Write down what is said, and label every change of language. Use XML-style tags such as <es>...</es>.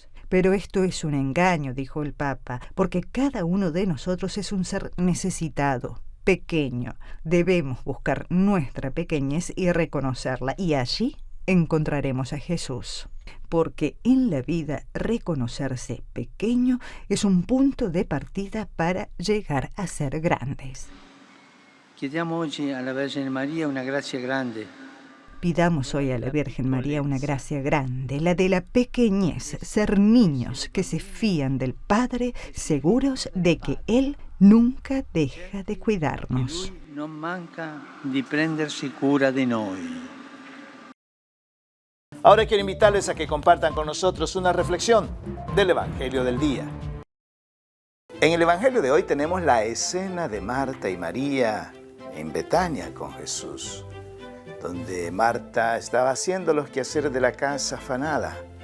<es>Pero esto es un engaño, dijo el Papa, porque cada uno de nosotros es un ser necesitado, pequeño. Debemos buscar nuestra pequeñez y reconocerla, y allí encontraremos a Jesús. Porque en la vida reconocerse pequeño es un punto de partida para llegar a ser grandes.</es> <it>Chiediamo oggi alla Vergine Maria una grazia grande.</it> <es>Pidamos hoy a la Virgen María una gracia grande, la de la pequeñez, ser niños que se fían del Padre, seguros de que Él nunca deja de cuidarnos.</es> <it>Lui non manca di prendersi cura di noi.</it> <es>Ahora quiero invitarles a que compartan con nosotros una reflexión del Evangelio del día. En el Evangelio de hoy tenemos la escena de Marta y María en Betania con Jesús, donde Marta estaba haciendo los quehaceres de la casa afanada.</es>